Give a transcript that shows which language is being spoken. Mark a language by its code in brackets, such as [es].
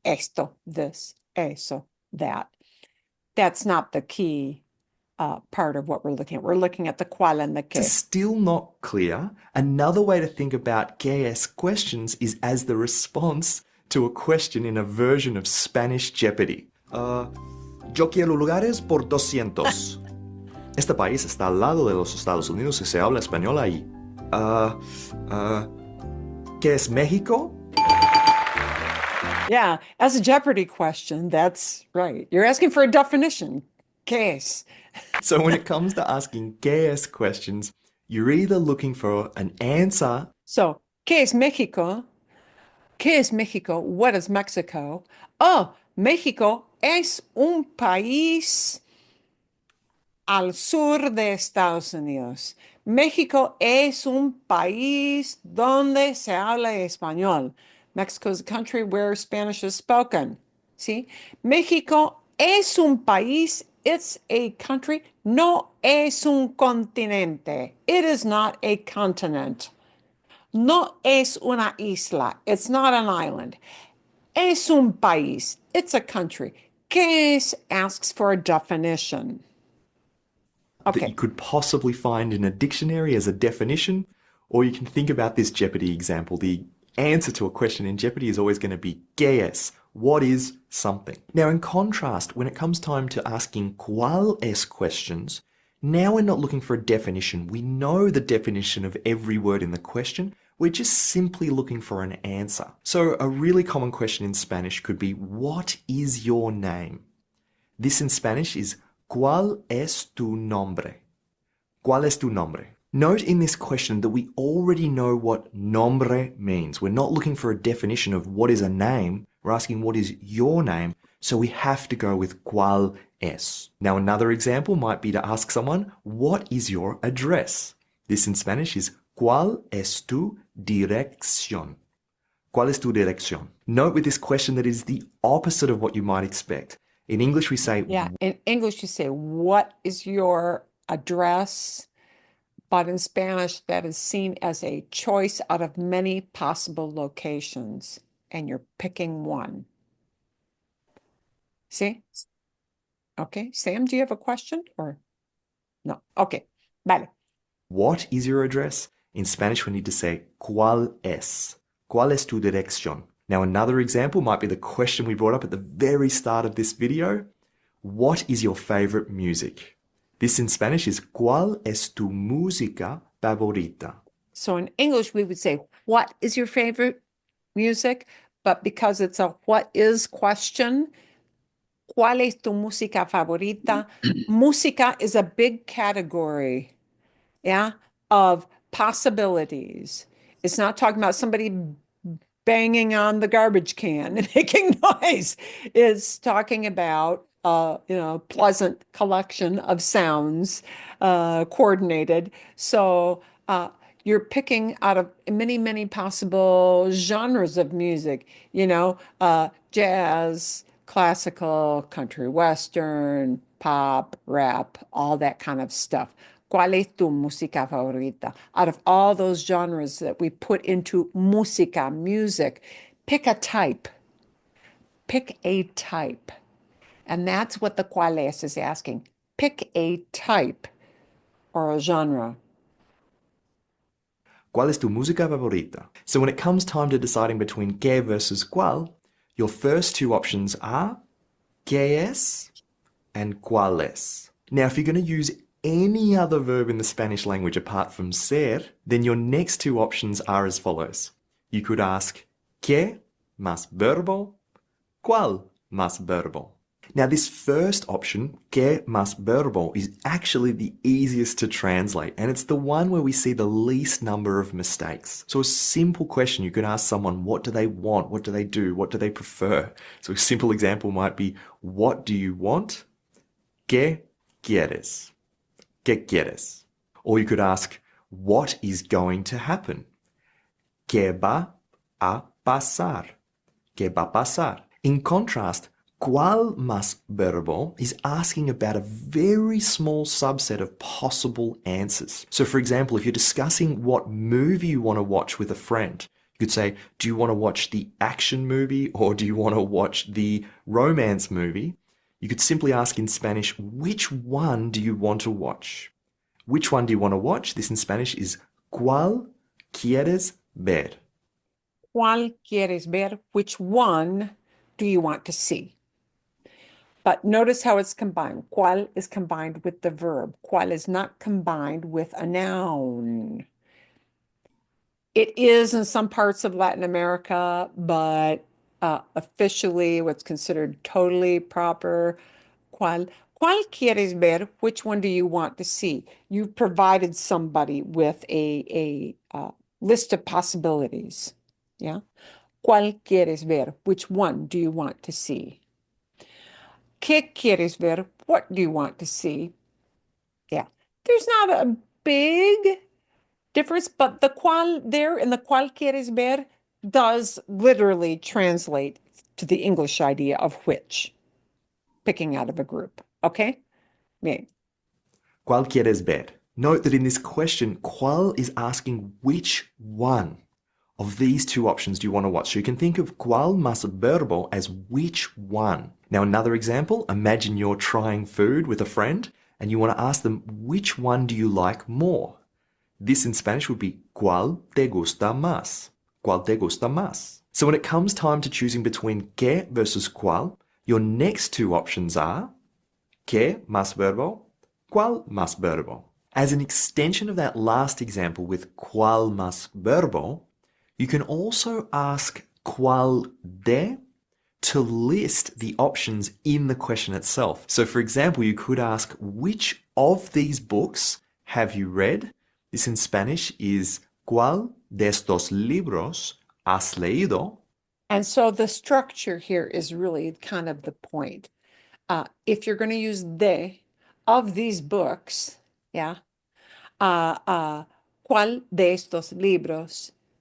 [en] Esto, this, eso, that. That's not the key part of what we're looking at. We're looking at the cuál and the qué. It's still not clear. Another way to think about ¿qué es? Questions is as the response to a question in a version of Spanish Jeopardy. [es] Yo quiero lugares por 200. Este país está al lado de los Estados Unidos y se habla español ahí. ¿Qué es México? [en] Yeah, as a Jeopardy question, that's right. You're asking for a definition. [es] ¿Qué es? [en] So when it comes to asking ¿qué es? Questions, you're either looking for an answer. [es] So, ¿qué es México? ¿Qué es México? [en] What is Mexico? [es] Oh, México es un país al sur de Estados Unidos. México es un país donde se habla español. [en] Mexico is a country where Spanish is spoken. See? [es] México es un país. [en] It's a country. [es] No es un continente. [en] It is not a continent. [es] No es una isla. [en] It's not an island. [es] Es un país. [en] It's a country. ¿Qué es asks for a definition. That you Okay. could possibly find in a dictionary as a definition, or you can think about this Jeopardy example. The answer to a question in Jeopardy is always going to be ¿qué es? What is something? Now, in contrast, when it comes time to asking cuál es questions, now we're not looking for a definition. We know the definition of every word in the question. We're just simply looking for an answer. So a really common question in Spanish could be, what is your name? This in Spanish is [es] ¿cuál es tu nombre? ¿Cuál es tu nombre? [en] Note in this question that we already know what nombre means. We're not looking for a definition of what is a name. We're asking what is your name. So we have to go with ¿cuál es? Now another example might be to ask someone, what is your address? This in Spanish is [es] ¿cuál es tu dirección? ¿Cuál es tu dirección? [en] Note with this question that is the opposite of what you might expect. In English, we say, Yeah. In English, you say, what is your address? But in Spanish, that is seen as a choice out of many possible locations, and you're picking one. See? Okay. Sam, do you have a question or no? Okay. Vale. what is your address? In Spanish, we need to say, ¿cuál es? [es] ¿Cuál es tu dirección? [en] Now, another example might be the question we brought up at the very start of this video. What is your favorite music? This in Spanish is [es] ¿cuál es tu música favorita? [en] So in English, we would say, what is your favorite music? But because it's a what is question, [es] ¿cuál es tu música favorita? [en] Música is a big category, yeah, of possibilities. It's not talking about somebody banging on the garbage can and making noise. It's talking about pleasant collection of sounds, coordinated. So you're picking out of many, many possible genres of music, jazz, classical, country western, pop, rap, all that kind of stuff. [es] ¿Cuál es tu música favorita? [en] Out of all those genres that we put into música, music, pick a type. Pick a type. And that's what the cuál es is asking. Pick a type or a genre. [es] ¿Cuál es tu música favorita? [en] So when it comes time to deciding between qué versus cuál, your first two options are qué es and cuál es. Now, if you're going to use any other verb in the Spanish language apart from ser, then your next two options are as follows. You could ask qué más verbo, cuál más verbo. Now, this first option, qué más verbo, is actually the easiest to translate, and it's the one where we see the least number of mistakes. So a simple question, you could ask someone, what do they want? What do they do? What do they prefer? So a simple example might be, what do you want? [es] ¿Qué quieres? ¿Qué quieres? [en] Or you could ask, what is going to happen? [es] ¿Qué va a pasar? ¿Qué va a pasar? [en] In contrast, ¿cuál más verbo is asking about a very small subset of possible answers. So for example, if you're discussing what movie you want to watch with a friend, you could say, do you want to watch the action movie or do you want to watch the romance movie? You could simply ask in Spanish, which one do you want to watch? Which one do you want to watch? This in Spanish is [es] ¿cuál quieres ver? ¿Cuál quieres ver? [en] Which one do you want to see? But notice how it's combined. ¿Cuál is combined with the verb. ¿Cuál is not combined with a noun. It is in some parts of Latin America, but officially what's considered totally proper. [es] ¿Cuál quieres ver? [en] Which one do you want to see? You provided somebody with a list of possibilities. Yeah. [es] ¿Cuál quieres ver? [en] Which one do you want to see? [es] ¿Qué quieres ver? [en] What do you want to see? Yeah. There's not a big difference, but the cuál there in the cuál quieres ver does literally translate to the English idea of which, picking out of a group. Okay? Bien. [es] ¿Cuál quieres ver? [en] Note that in this question, ¿cuál is asking which one? of these two options do you want to watch? So you can think of cuál más verbo as which one. Now, another example, imagine you're trying food with a friend and you want to ask them, which one do you like more? This in Spanish would be [es] ¿cuál te gusta más? ¿Cuál te gusta más? [en] So when it comes time to choosing between qué versus cuál, your next two options are qué más verbo, cuál más verbo. As an extension of that last example with cuál más verbo, you can also ask cuál de to list the options in the question itself. So for example, you could ask, which of these books have you read? This in Spanish is [es] ¿cuál de estos libros has leído? [en] And so the structure here is really kind of the point. If you're going to use de of these books, yeah, ¿cuál de estos libros?